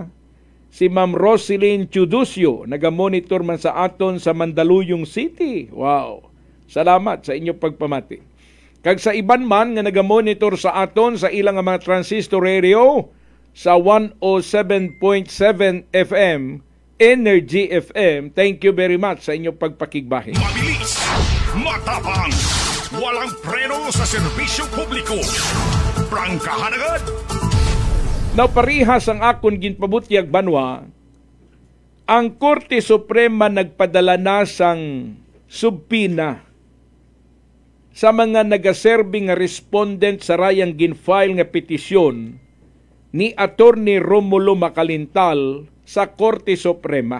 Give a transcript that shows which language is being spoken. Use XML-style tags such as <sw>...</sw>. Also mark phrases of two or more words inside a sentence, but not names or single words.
<hil>Si Ma'am Roselyn Chudusio nagamonitor man sa aton sa Mandaluyong City. Wow! Salamat sa inyong pagpamati. Kag sa iban man nga nagamonitor sa aton sa ilang mga</hil> <en>transistor radio</en> <hil>sa 107.7 FM, Energy FM,</hil> <en>thank you very much</en> <hil>sa inyong pagpakigbahin.</hil> <tl>Mabilis, matapang, walang preno sa serbisyo publiko. Prangkahan agad.</tl> <hil>Naparihas ang akon ginpabutyag banwa, ang Korte Suprema nagpadala na sang subpina sa mga nagaserbing nga respondent sa rayang ginfile nga petisyon ni Attorney Romulo Macalintal sa Korte Suprema.</hil>